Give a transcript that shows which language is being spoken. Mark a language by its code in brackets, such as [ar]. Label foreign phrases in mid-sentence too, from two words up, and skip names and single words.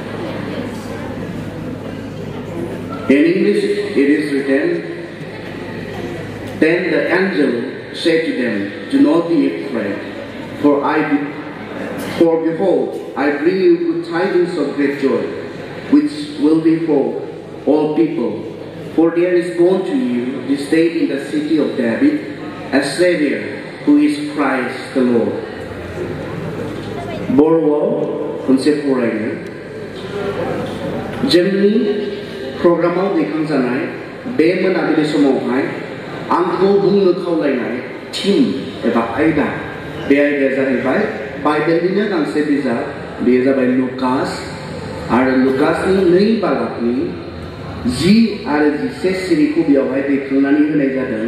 [en] In English it is written, "Then the angel said to them, 'Do not be afraid, for behold, I bring you good tidings of great joy, which will be for all people. For there is born to you this day in the city of David a Savior, who is Christ the Lord.'" [brx] Boroआव खनसे फरायनो जोंनि प्रग्रामाव दैखांजानाय बे मोनाबिलि समावहाय आंखौ बुंनो खावलायनाय थीम एबा आयदा, बे आयदाया जाहैबाय बाइबेलनिनो गांसे बिजाब, बेयो जाबाय लुकास, आरो लुकासनि 2 बाहागोनि 10 आरो 11 सिरिखौ बेयावहाय दैखांनानै होनाय जादों।